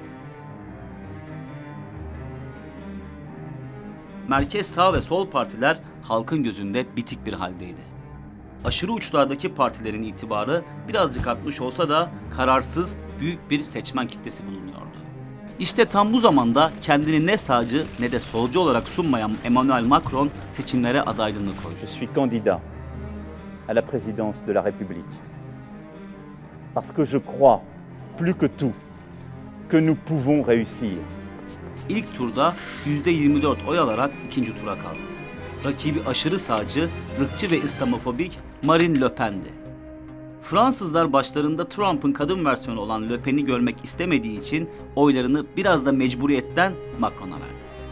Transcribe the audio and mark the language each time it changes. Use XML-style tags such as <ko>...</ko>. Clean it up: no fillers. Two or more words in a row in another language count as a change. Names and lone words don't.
<tr>Merkez sağ ve sol partiler halkın gözünde bitik bir haldeydi. Aşırı uçlardaki partilerin itibarı birazcık artmış olsa da kararsız büyük bir seçmen kitlesi bulunuyordu. İşte tam bu zamanda kendini ne sağcı ne de solcu olarak sunmayan Emmanuel Macron seçimlere adaylığını koydu.</tr> <fr>Je suis candidat à la présidence de la République parce que je crois plus que tout que nous pouvons réussir.</fr> <tr>İlk turda %24 oy alarak ikinci tura kaldı. Rakibi aşırı sağcı, ırkçı ve İslamofobik Marine Le Pen'di. Fransızlar başlarında Trump'ın kadın versiyonu olan Le Pen'i görmek istemediği için oylarını biraz da mecburiyetten Macron'a verdi.</tr>